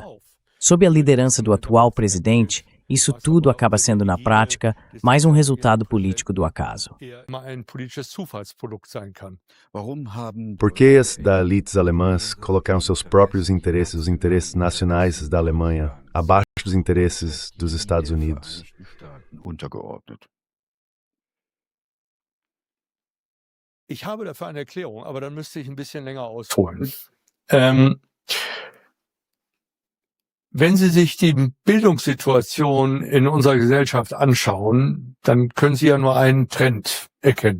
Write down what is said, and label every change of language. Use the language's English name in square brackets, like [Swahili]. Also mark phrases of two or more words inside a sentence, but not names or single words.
[Portuguese] Sob a liderança do atual presidente, isso tudo acaba sendo, na prática, mais um resultado político do acaso. Por que as da elites alemãs colocaram seus próprios interesses, os interesses nacionais da Alemanha, abaixo dos interesses dos Estados Unidos? [German] Ich habe dafür eine Erklärung, aber dann müsste ich ein bisschen länger ausholen. Wenn Sie sich die Bildungssituation in unserer Gesellschaft anschauen, dann können Sie ja nur einen Trend erkennen.